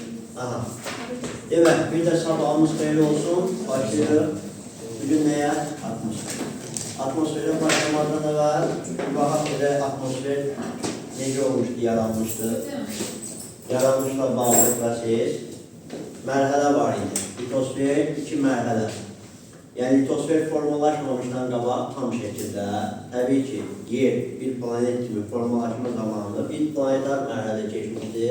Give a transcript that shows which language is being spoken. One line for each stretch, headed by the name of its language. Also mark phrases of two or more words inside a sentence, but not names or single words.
Turkish: Aha. Demek bir de sabahımız hayırlı olsun. Başlıyor. Bugün neye? Atmosfer. Atmosfere başlamadan evvel bakalım bir de atmosfer nece olmuştu, yaranmıştı.
Azerbaijani: Yaranmışla bağlı prosesiz mərhələ var idi. Litosfer 2 mərhələ. Yani litosfer formalaşmamışdan qabaq tam şəkildə təbii ki, yer bir planet kimi formalaşma zamanında bir planetar mərhələ geçmişdi.